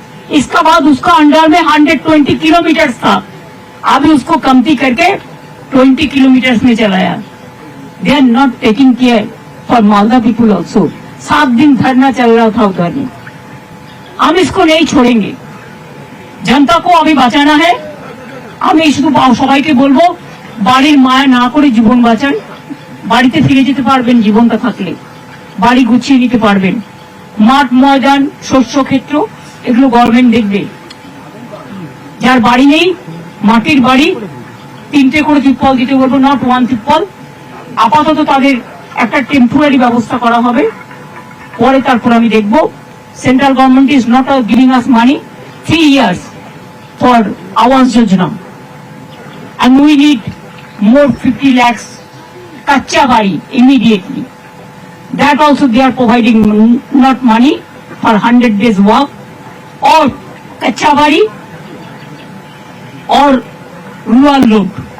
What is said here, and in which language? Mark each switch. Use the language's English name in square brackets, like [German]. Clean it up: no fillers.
[Hindi] इसका बाद उसका अंडर में 120 किलोमीटर था, अभी उसको कमती करके 20 किलोमीटर में चलाया। [English] They are not taking care for Malda people also. [Hindi] 7 दिन धरना चल रहा था उधर में। हम इसको नहीं छोड़ेंगे, जनता को अभी बचाना है। [Bangla] আমি শুধু সবাইকে বলবো, বাড়ির মায়া না করে জীবন বাঁচান। বাড়িতে ফিরে যেতে পারবেন জীবনটা থাকলে, বাড়ি গুছিয়ে নিতে পারবেন। মাঠ ময়দান শস্য ক্ষেত্র এগুলো গভর্নমেন্ট দেখবে। যার বাড়ি নেই, মাটির বাড়ি 3টে করে তিরপল দিতে বলবো, [English] Not 1 তিরপল। [Bangla] আপাতত তাদের একটা টেম্পোরারি ব্যবস্থা করা হবে, পরে তারপর আমি দেখব। [English] Central government is not giving us money 3 years for Awas Yojana, and we need more 50 lakhs kacha bari immediately. That also they are providing not money for 100 days work or kacha bari or rural road.